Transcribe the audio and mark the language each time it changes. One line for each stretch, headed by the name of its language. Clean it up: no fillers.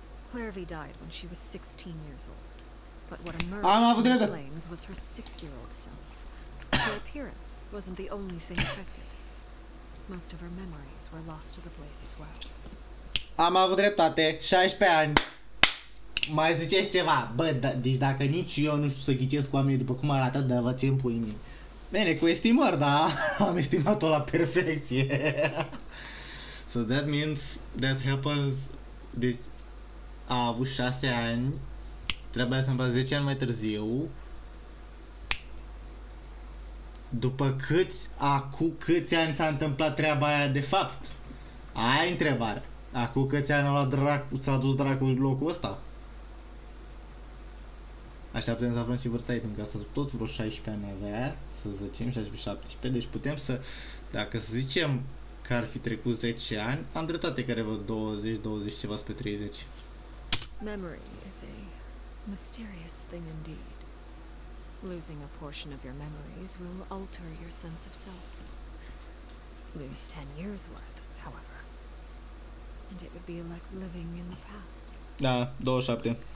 English: Clairvy died when she was 16 years old, but what emerged from the flames was her 6-year-old self. Her appearance wasn't the only thing affected. Most of her memories were lost to the blaze as well.
Romanian: Am avut dreptate, 16 ani. Mai ziceți ceva? Bă, deci dacă nici eu nu știu să ghicesc oamenii după cum arată, dă-vă-ți în pui mei. Bine, cu estimări, da, am estimat-o la perfecție.
English: So that means that happens,
Romanian: deci a avut 6 ani, trebuia să învață 10 ani mai târziu. După câți ani s-a întâmplat treaba aia de fapt? Aia e întrebarea. Acum câți ani s-a dus dracu în locul ăsta? Așa putem să aflăm și vârsta ei, pentru că asta tot vreo 16 ani avea, să zicem, 16-17, deci putem să, dacă să zicem că ar fi trecut 10 ani, am dreptate că are vreo 20 ceva spre 30.
English: Memory is a mysterious thing indeed. Losing a portion of your memories will alter your sense of self. Lose 10 years worth, however, and it would be like living in the past.
Romanian: Da, 27.